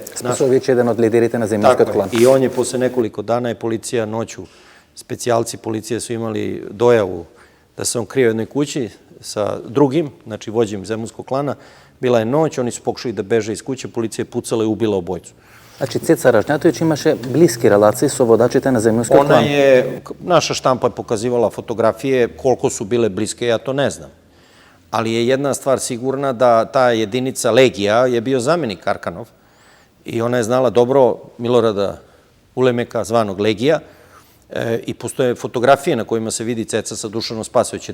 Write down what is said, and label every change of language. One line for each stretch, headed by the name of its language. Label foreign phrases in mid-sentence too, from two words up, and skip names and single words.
Serbian: Spasojević je jedan od
Macedonian: лидерите на
Serbian: Zemunskog klana. I on je posle nekoliko dana je policija noću, specijalci policije su imali dojavu da se on krije u jednoj kući sa drugim, znači vođem Zemunskog klana. Bila je noć, oni su pokušali da beže iz kuće, policija je pucala i ubila obojicu.
Macedonian: Значи Цеца Ражнатовиќ имаше блиски релации со водачите на Земјунскиот клан.
Serbian: Naša štampa je pokazivala fotografije, koliko su bile bliske, ja to ne znam. Ali je jedna stvar sigurna da ta jedinica Legija je bio zamenik Arkanov i ona je znala dobro Milorada Ulemeka, zvanog Legija, i postoje fotografije na kojima se vidi Ceca sa Dušanom Spasojevićem.